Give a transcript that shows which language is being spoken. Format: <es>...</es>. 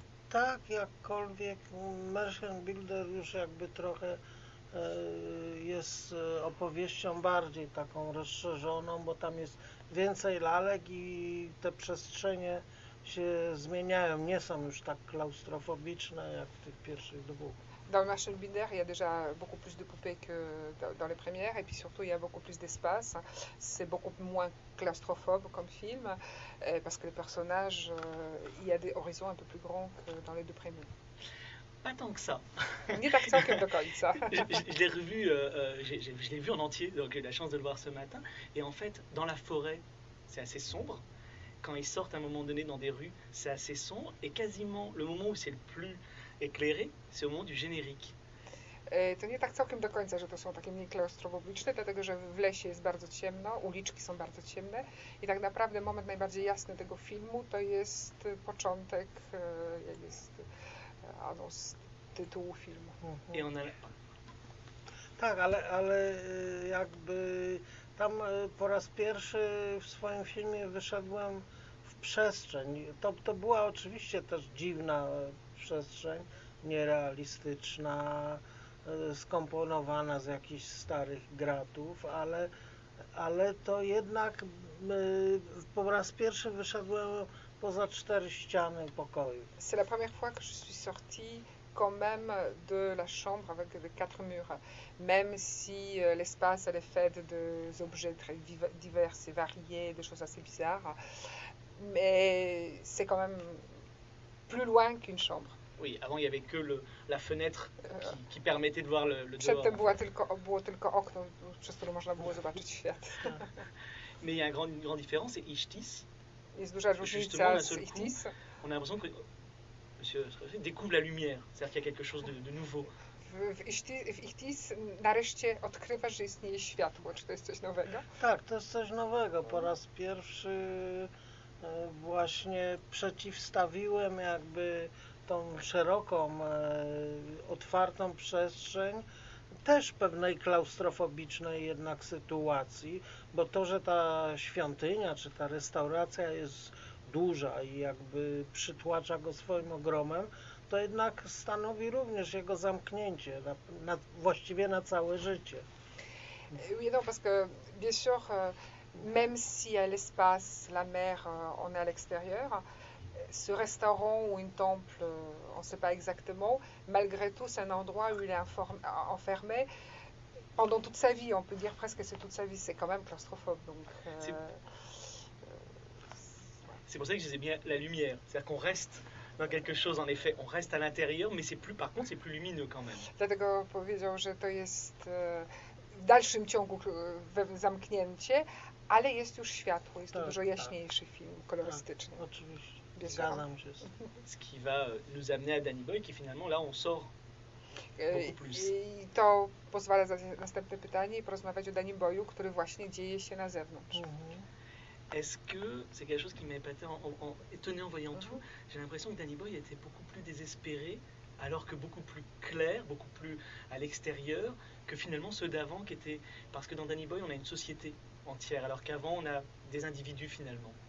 <pl>Tak, jakkolwiek Merchant Builder już jakby trochę jest opowieścią bardziej taką rozszerzoną, bo tam jest więcej lalek i te przestrzenie się zmieniają, nie są już tak klaustrofobiczne jak w tych pierwszych dwóch.</pl> <fr>Dans le Machine Binaire, il y a déjà beaucoup plus de poupées que dans les premières, et puis surtout, il y a beaucoup plus d'espace. C'est beaucoup moins claustrophobe comme film, parce que les personnages, il y a des horizons un peu plus grands que dans les deux premiers. Pas tant que ça. Ni d'accent que Je de l'ai revu, je l'ai vu en entier, donc j'ai eu la chance de le voir ce matin. Et en fait, dans la forêt, c'est assez sombre. Quand ils sortent à un moment donné dans des rues, c'est assez sombre. Et quasiment, le moment où c'est le plus éclairé, c'est au moment du générique.</fr> <pl>To nie tak całkiem do końca, że to są takie mniej klaustrofobiczne, dlatego że w lesie jest bardzo ciemno, uliczki są bardzo ciemne i tak naprawdę moment najbardziej jasny tego filmu to jest początek, jest anons tytułu filmu. I ona. Tak, ale jakby tam po raz pierwszy w swoim filmie wyszedłem w przestrzeń. To była oczywiście też dziwna przestrzeń, nierealistyczna, skomponowana z jakichś starych gratów, ale to jednak po raz pierwszy wyszedłem poza cztery ściany pokoju.</pl> <fr>C'est la première fois que je suis sortie quand même de la chambre avec les quatre murs, même si l'espace est fait d'objets très divers et variés, de choses assez bizarres. Mais c'est quand même plus loin qu'une chambre. Oui, avant il n'y avait que la fenêtre qui permettait de voir le dehors.</fr> <pl>Przedtem było tylko okno, przez które można było zobaczyć świat.</pl> <fr>Mais il y a une grande différence, et Ichtys,</fr> <pl>Jest duża</pl> <fr>justement,</fr> <pl>różnica</pl> <fr>d'un</fr> <pl>z</pl> <fr>seul coup,</fr> <pl>Ichtys.</pl> <fr>on a l'impression que Monsieur Strasser découvre la lumière, c'est-à-dire qu'il y a quelque chose de nouveau.</fr> <pl>W Ichtys nareszcie odkrywa, że istnieje światło. Czy to jest coś nowego? Tak, to jest coś nowego. Po raz pierwszy właśnie przeciwstawiłem jakby tą szeroką, otwartą przestrzeń, też pewnej klaustrofobicznej jednak sytuacji, bo to, że ta świątynia czy ta restauracja jest duża i jakby przytłacza go swoim ogromem, to jednak stanowi również jego zamknięcie, właściwie na całe życie.</pl> <fr>Oui, non, parce que bien sûr, même s'il y a l'espace, la mer, on est à l'extérieur, ce restaurant ou un temple, on ne sait pas exactement, malgré tout, c'est un endroit où il est enfermé pendant toute sa vie, on peut dire presque c'est toute sa vie, c'est quand même claustrophobe. Donc, C'est pour ça que je disais bien la lumière. C'est-à-dire qu'on reste dans quelque chose, en effet, on reste à l'intérieur, mais c'est plus, par contre, c'est plus lumineux quand même.</fr> <pl>Dlatego powiedział, że to jest w dalszym ciągu zamknięcie, ale jest już światło, jest to Tak, dużo tak. jaśniejszy film kolorystycznie. Tak, oczywiście.</pl> <fr>Bien sûr.</fr> <pl>Zgadzam się.</pl> <fr>Ce qui va nous amener à Danny Boy, qui finalement, là, on sort beaucoup plus.</fr> <pl>I to pozwala zadać następne pytanie i porozmawiać o Danny Boyu, który właśnie dzieje się na zewnątrz.</pl> <fr>Est-ce que c'est quelque chose qui m'a étonné en voyant tout? J'ai l'impression que Danny Boy était beaucoup plus désespéré, alors que beaucoup plus clair, beaucoup plus à l'extérieur, que finalement ceux d'avant qui étaient. Parce que dans Danny Boy, on a une société entière, alors qu'avant, on a des individus finalement.</fr>